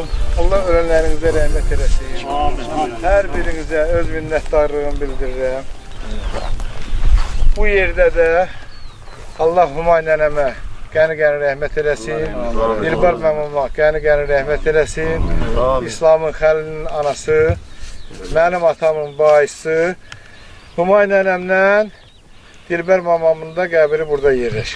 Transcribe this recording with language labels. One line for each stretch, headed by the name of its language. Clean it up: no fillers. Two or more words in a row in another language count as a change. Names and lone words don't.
Turkish: Allah ölenlerinize rahmet eylesin. Her birinize öz minnettarlığımı bildirirəm.
Azerbaijani: Bu yerde de Allah Humaynənəmə qəni-qəni rəhmət eləsin. Dilbar məmuma qəni-qəni rəhmət eləsin. İslamın xəlilinin anası, mənim atamın baisi. Humaynənəmdən Dilbər mamamın da qəbri burada yerləşir.